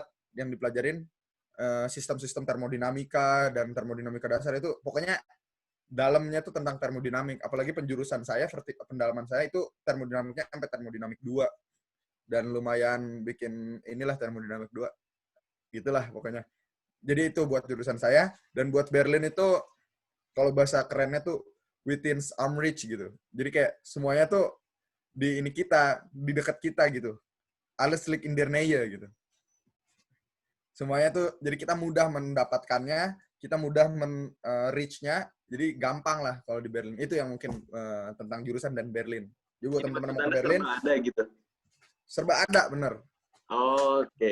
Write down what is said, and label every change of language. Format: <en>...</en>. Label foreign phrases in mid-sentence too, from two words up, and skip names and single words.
<id>Yang dipelajarin sistem-sistem termodinamika dan termodinamika dasar itu pokoknya dalamnya tuh tentang termodinamik. Apalagi penjurusan saya, pendalaman saya itu termodinamiknya sampai termodinamik 2. Dan lumayan bikin inilah termodinamik 2. Gitulah pokoknya. Jadi itu buat jurusan saya. Dan buat Berlin itu, kalau bahasa kerennya tuh</id> <en>within arm reach</en> <id>gitu. Jadi kayak semuanya tuh di ini kita, di dekat kita gitu.</id> <de>Alles liegt in der Nähe gitu.</de> <id>Semuanya tuh, jadi kita mudah mendapatkannya, kita mudah reach-nya, jadi gampang lah kalau di Berlin. Itu yang mungkin tentang jurusan dan Berlin. Jadi buat teman-teman yang mau ke Berlin, serba ada gitu. Serba ada, bener. Oke,</id>